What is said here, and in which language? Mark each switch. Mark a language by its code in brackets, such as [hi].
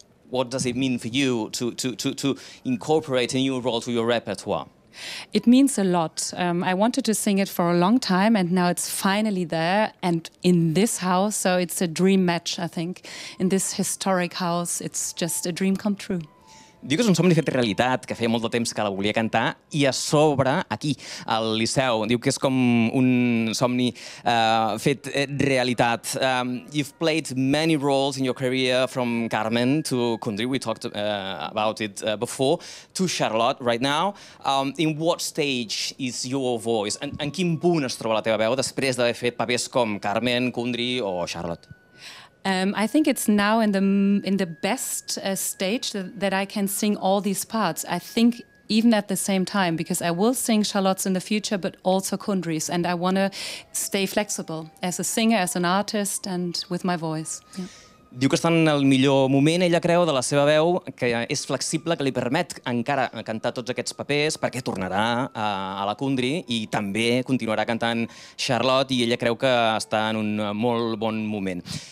[en] what does it mean for you to incorporate a new role to your repertoire? It means a lot. I wanted to sing it for a long time, and now it's finally there and in this house. So it's a dream match, I think. In this historic house, it's just a dream come true. [ca] Diu que és un somni fet realitat, que feia molt de temps que la volia cantar, i a sobre, aquí, al Liceu, diu que és com un somni fet realitat. [en] You've played many roles in your career, from Carmen to Kundry, we talked about it before, to Charlotte right now. In what stage is your voice? [ca] En quin punt es troba la teva veu després d'haver fet papers com Carmen, Kundry o Charlotte? [en] I think it's now in the best stage that I can sing all these parts. I think even at the same time, because I will sing Charlotte's in the future, but also Kundry's, and I want to stay flexible as a singer, as an artist, and with my voice. [ca] Diu que està en el millor moment, ella creu, de la seva veu, que és flexible, que li permet encara cantar tots aquests papers, perquè tornarà a la Kundry i també continuarà cantant Charlotte, i ella creu que està en un molt bon moment.